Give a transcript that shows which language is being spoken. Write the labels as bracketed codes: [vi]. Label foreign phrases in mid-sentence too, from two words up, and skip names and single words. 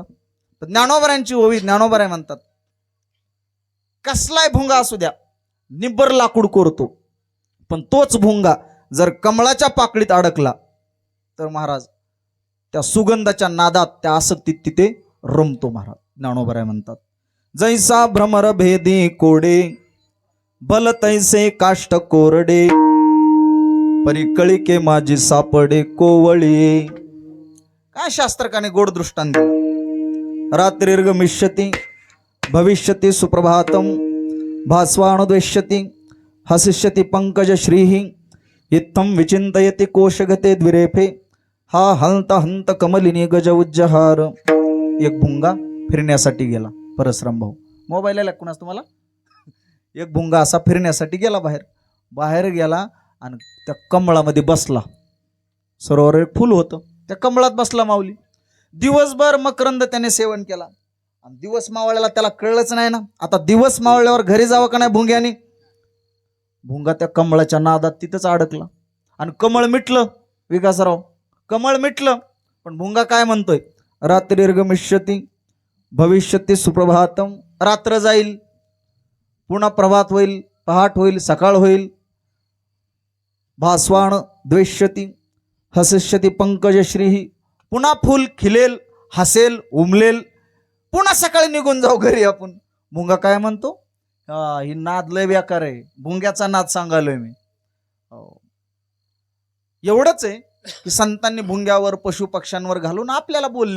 [mr] ज्ञानोबरांची ओवी ज्ञानोबराय म्हणतात, कसलाय भुंगा असू द्या निब्बर लाकूड कोरतो, पण तोच भुंगा जर कमळाच्या पाकळीत अडकला तर महाराज त्या सुगंधाच्या नादात, त्या आसक्तीत तिथे रमतो महाराज. ज्ञानोबराय म्हणतात, जैसा भ्रमर भेदी कोडे बल तैसे काष्ट कोरडे परिकळिके माझी सापडे कोवळी. काय शास्त्रकाने गोड दृष्टांत दिला. [sa] रात्रिर्गमिष्यति भविष्यति सुप्रभातम भास्वानुद्वेष्यति हसिष्यति पंकज श्रीः इत्थं विचिंतयति कोशगते द्विरेफे हा हंत हंत कमलिनी गज उज्जहार. [mr] एक भुंगा फिरण्यासाठी गेला. परसराम भाऊ मोबाईल आला कुणास तुम्हाला? एक भुंगा असा फिरण्यासाठी गेला बाहेर गेला आणि त्या कमळामध्ये बसला. सरोवर एक फुल होतं, त्या कमळात बसला माऊली. दिवसभर मकरंद त्याने सेवन केला आणि दिवस मावळ्याला त्याला कळलंच नाही ना. आता दिवस मावळल्यावर घरी जावं का नाही भुंग्याने? भुंगा त्या कमळाच्या नादात तिथंच अडकला आणि कमळ मिटलं. विकासराव कमळ मिटलं, पण भुंगा काय म्हणतोय? [sa] रात्रिर्गमिष्यति भविष्यति सुप्रभातम. [mr] रात्र जाईल, पुन्हा प्रभात होईल, पहाट होईल, सकाळ होईल. [sa] भास्वान द्वेष्यति हसिष्यति पंकज श्रीः. [mr] पुन्हा फुल खिलेल, हसेल, उमलेल, पुन्हा सकाळी निघून जाऊ घरी आपण. भुंगा काय म्हणतो? ही नाद लय बेकार आहे. भुंग्याचा नाद सांगालोय मी. एवढंच आहे की संतांनी भुंग्यावर पशु पक्ष्यांवर घालून आपल्याला बोललेत.